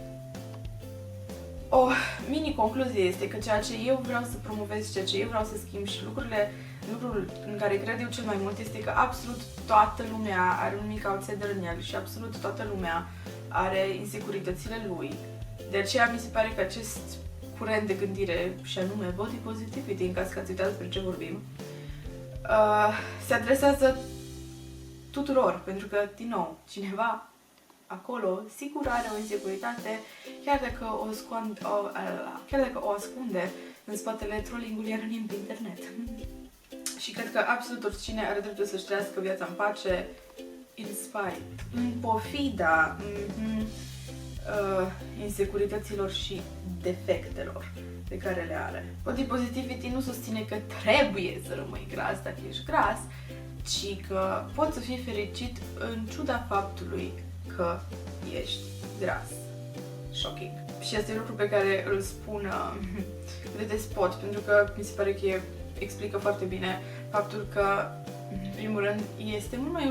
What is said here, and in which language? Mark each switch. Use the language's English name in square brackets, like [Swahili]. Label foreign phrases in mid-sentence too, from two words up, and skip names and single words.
[Romanian] O mini-concluzie este că ceea ce eu vreau să promovez, ceea ce eu vreau să schimb și lucrul în care cred eu cel mai mult este că absolut toată lumea are un mic outsider în el și absolut toată lumea are insecuritățile lui. De aceea mi se pare că acest curent de gândire, și anume [English] body positivity, [Romanian] în caz că ați uitat despre ce vorbim, se adresează tuturor, pentru că, din nou, cineva acolo sigur are o insecuritate, chiar dacă o ascunde în spatele trolling-ului anonim pe internet. Și cred că absolut oricine are dreptul să-și trăiască viața în pace, [English] in spite, [Romanian] în pofida insecurităților și defectelor pe care le are. [English] Body positivity [Romanian] nu susține că trebuie să rămâi gras dacă ești gras, ci că poți să fii fericit în ciuda faptului că ești gras. Shocking. Și este un lucru pe care îl spun de despot, pentru că mi se pare că explică foarte bine faptul că, în primul rând, este mult mai